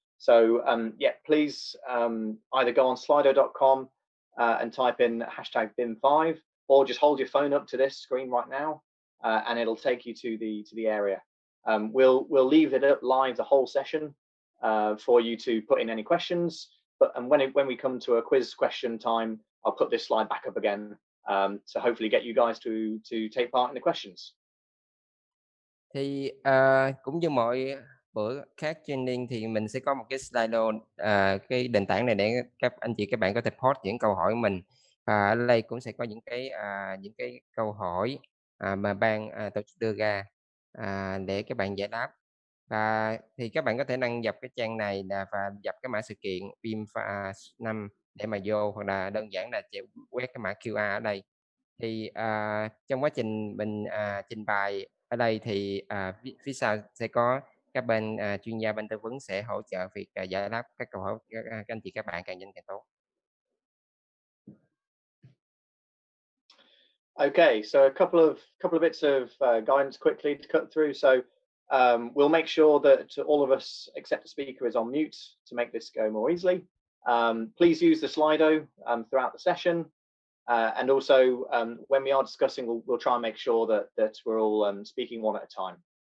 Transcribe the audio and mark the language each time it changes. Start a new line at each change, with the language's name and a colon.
English: So yeah, please either go on slido.com and type in hashtag BIM5, or just hold your phone up to this screen right now, and it'll take you to the area. We'll leave it up live the whole session for you to put in any questions. And when we come to a quiz question time, I'll put this slide back up again to hopefully get you guys to take part in the questions.
Vietnamese: Thì cũng như mọi bữa khác training thì mình sẽ có một cái Slido, cái nền tảng này để các anh chị các bạn có thể post những câu hỏi của mình. Và ở đây cũng sẽ có những cái câu hỏi mà ban tổ chức đưa ra để các bạn giải đáp. Và thì các bạn có thể đăng nhập cái trang này và nhập cái mã sự kiện BIM-5 để mà vô, hoặc là đơn giản là quét cái mã QR ở đây. Thì trong quá trình mình trình bày ở đây thì phía sau sẽ có các bên chuyên gia bên tư vấn sẽ hỗ trợ việc giải đáp các câu hỏi các anh chị các bạn càng nhanh càng tốt.
English: Okay, so a couple of bits of guidance quickly to cut through. So we'll make sure that all of us, except the speaker, is on mute to make this go more easily. Please use the Slido throughout the session, and also when we are discussing, we'll try and make sure that we're all speaking one at a time.